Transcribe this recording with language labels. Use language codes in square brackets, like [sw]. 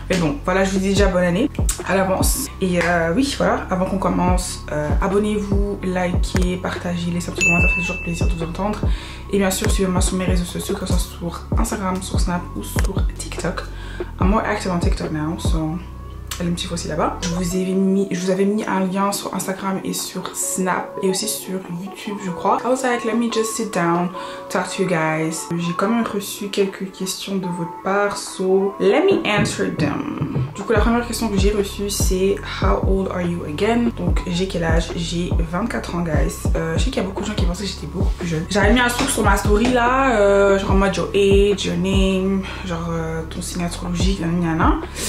[fr] Mais bon, voilà, je vous dis déjà bonne année à l'avance. Et oui, voilà, avant qu'on commence, abonnez-vous, likez, partagez, laissez un petit commentaire, ça fait toujours plaisir de vous entendre. Et bien sûr, suivez-moi sur mes réseaux sociaux, que ce soit sur Instagram, sur Snap ou sur TikTok. [en] I'm more active on TikTok now, so [fr] allez me suivre aussi là-bas. Je vous avais mis un lien sur Instagram et sur Snap et aussi sur YouTube, je crois. [en] I was like, let me just sit down, talk to you guys. [fr] J'ai quand même reçu quelques questions de votre part, [en] so let me answer them. [fr] Du coup, la première question que j'ai reçue, c'est [en] how old are you again? [fr] Donc, j'ai quel âge? J'ai 24 ans, guys. Je sais qu'il y a beaucoup de gens qui pensaient que j'étais beaucoup plus jeune. J'avais mis un truc sur ma story là, genre en mode [en] your age, your name, [fr] genre ton signe astrologique, nanana.